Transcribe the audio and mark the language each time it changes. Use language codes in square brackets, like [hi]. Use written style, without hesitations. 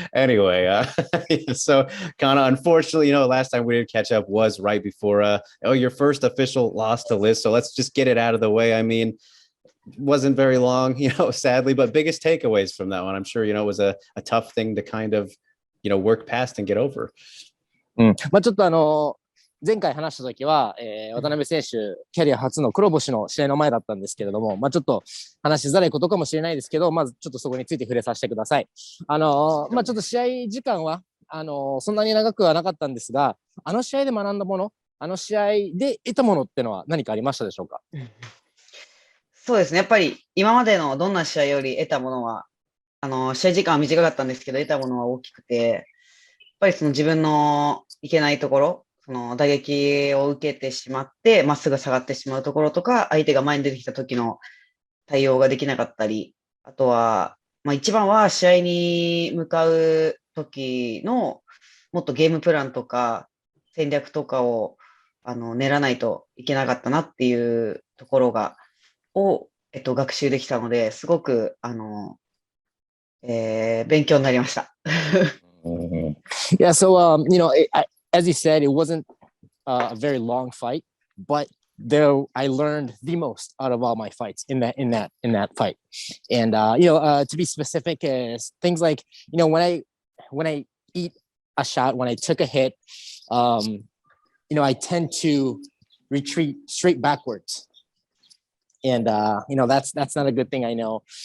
[en] Anyway, so Kana, unfortunately, last time we didn't catch up was right before your first official loss to Liz. So let's just get it out of the way. I mean, wasn't very long, sadly, but biggest takeaways from that one. I'm sure, it was a tough thing to kind of, work past and get over. [ja] まあちょっと前回話した時は、渡辺選手、キャリア初の黒星の試合の前だったんですけれども、まあちょっと話しづらいことかもしれないですけど、まずちょっとそこについて触れさせてください。まあちょっと試合時間は、そんなに長くはなかったんですが、試合で学んだもの、試合で得たものってのは何かありましたでしょうか？そうですね。やっぱり今までのどんな試合より得たものは、試合時間は短かったんですけど、得たものは大きくて、やっぱりその自分のいけないところ、その打撃を受けてしまって、まっすぐ下がってしまうところとか、相手が前に出てきた時の対応ができなかったり、あとは、まあ一番は試合に向かう時のもっとゲームプランとか戦略とかを練らないといけなかったなっていうところを学習できたので、すごく勉強になりました。 [en] Yeah, so as you said, it wasn't a very long fight, but there I learned the most out of all my fights in that fight. And to be specific, is things like when I eat a shot, when I took a hit, I tend to retreat straight backwards, and that's not a good thing, I know.